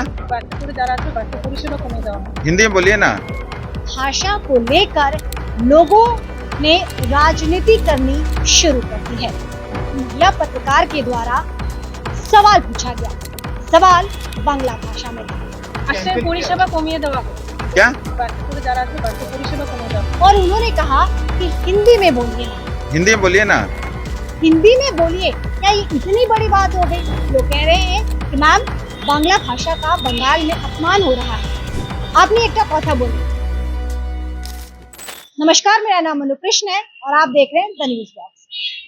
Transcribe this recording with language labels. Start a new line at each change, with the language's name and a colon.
Hindi: हिंदी हिंदी में बोलिए ना। भाषा को लेकर लोगों ने राजनीति करनी शुरू कर दी है। महिला पत्रकार के द्वारा सवाल पूछा गया। सवाल बांग्ला भाषा में था
Bangla: আশ্রয় পরিষেবা কমিয়ে দেওয়া
Hindi: क्या
Bangla: বাচ্চাদের যারা আছে বাচ্চা পরিষেবা কমিয়ে দেওয়া
Hindi: और उन्होंने कहा कि हिंदी में बोलिए ना। हिंदी में बोलिए ना। हिंदी में बोलिए, क्या ये इतनी बड़ी बात हो गई? लोग कह रहे हैं कि मैम बांग्ला भाषा का बंगाल में अपमान हो रहा है। आपने एक कथा बोली। नमस्कार, मेरा नाम अनुकृष्ण है और आप देख रहे हैं द न्यूज बॉक्स।